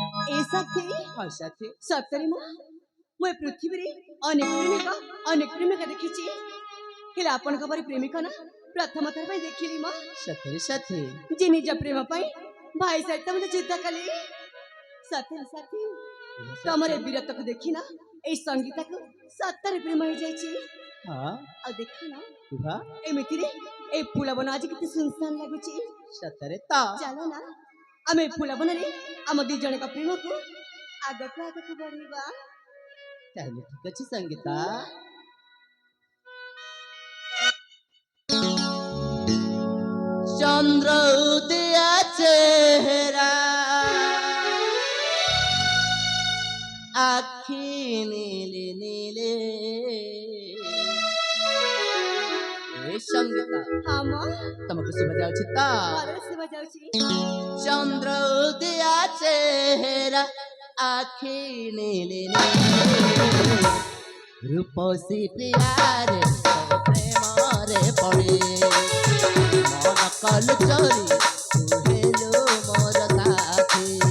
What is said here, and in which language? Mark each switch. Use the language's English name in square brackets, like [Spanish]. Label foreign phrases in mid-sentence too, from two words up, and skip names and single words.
[Odia] ଏ ସାଥୀ ହଁ ସାଥୀ ସତରେ ମୁଁ ଏ ପୃଥିବୀରେ ଅନେକ ପ୍ରେମିକା ଦେଖିଛି, ହେଲେ ଆପଣଙ୍କ ପରି ପ୍ରେମିକ ନା ପ୍ରଥମ ଥର ପାଇଁ ଦେଖିଲି ମୁଁ। ସତରେ ସାଥୀ ଯେ ନିଜ ପ୍ରେମ ପାଇଁ ଭାଇ ସହିତ ମୋତେ ଯୁଦ୍ଧ କଲି। ସତରେ ସାଥୀ ତମର ଏ ବୀରତ୍ୱକୁ ଦେଖିନା ଏଇ ସଙ୍ଗୀତକୁ ସତରେ ପ୍ରେମ ହେଇଯାଇଛି। ହଁ ଆଉ ଦେଖନା କୁହ ଏମିତିରେ ଏଇ ଫୁଲବନ ଆଜି କେତେ ସୁନସାନ ଲାଗୁଛି। ସତରେ ତ ଚାଲ ନା ଆମେ ଏଇ ଫୁଲବନରେ ଆମ ଦି ଜଣଙ୍କ ପ୍ରେମକୁ ଆଗକୁ ବଢେଇବା। ତାହେଲେ ଠିକ ଅଛି ସଙ୍ଗୀତା। ଚନ୍ଦ୍ର ଉଦୟା ଚେହେରା ଆଖି ନୀଳେ ନୀଳେ ଏ ସଙ୍ଗୀତା ହଁ ମ ତମକୁ ଶୁଭା ଯାଉଛି ତ? ଭଲରେ ଶୁଭା ଯାଉଛି। ଚନ୍ଦ୍ର ଉଦୟା ଚେହେରା ଆଖି ନୀଳେ ନୀଳେ ରୂପସୀ ପ୍ରିୟାରେ ପ୍ରେମରେ ପଡ଼େ ମନ କଲ ଚରି ହେଲୋ ମୋର ସାଥୀ